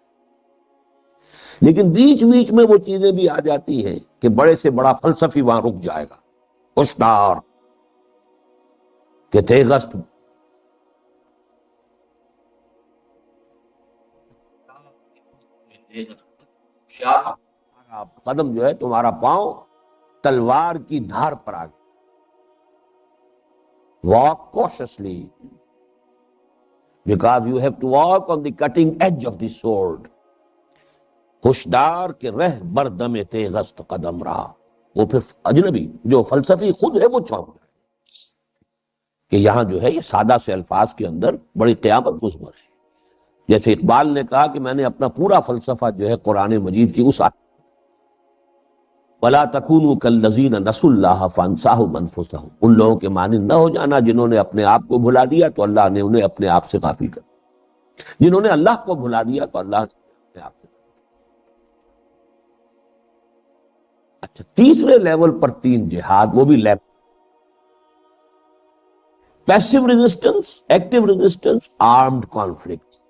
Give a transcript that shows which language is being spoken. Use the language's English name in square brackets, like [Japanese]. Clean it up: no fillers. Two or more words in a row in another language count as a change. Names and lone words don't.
[Urdu] لیکن بیچ بیچ میں وہ چیزیں بھی آ جاتی ہیں کہ بڑے سے بڑا فلسفی وہاں رک جائے گا، [Persian] ہوشیار کہ تیغست قدم [Urdu] جو ہے تمہارا پاؤں تلوار کی دھار پر آ گیا۔ [English] Walk cautiously because you have to walk on the cutting edge of the sword. [Persian] ہوشدار کہ رہ بردم تیغست قدم رہا۔ [Urdu] وہ پھر اجنبی جو فلسفی خود ہے وہ چونک رہا ہے کہ یہاں جو ہے یہ سادہ سے الفاظ کے اندر بڑی قیامت مضمر ہے۔ جیسے اقبال نے کہا کہ میں نے اپنا پورا فلسفہ جو ہے قرآن مجید کی اس [Arabic] وَلَا تَكُونُوا كَالَّذِينَ نَسُوا اللَّهَ فَأَنسَاهُمْ أَنفُسَهُمْ، [Urdu] ان لوگوں کے مانند نہ ہو جانا جنہوں نے اپنے آپ کو بھلا دیا تو اللہ نے انہیں اپنے آپ سے غافل کر دیا، جنہوں نے اللہ کو بھلا دیا تو اللہ نے اپنے آپ سے۔ اچھا، تیسرے لیول پر تین جہاد، وہ بھی لیول، [English] passive resistance, active resistance, armed conflict.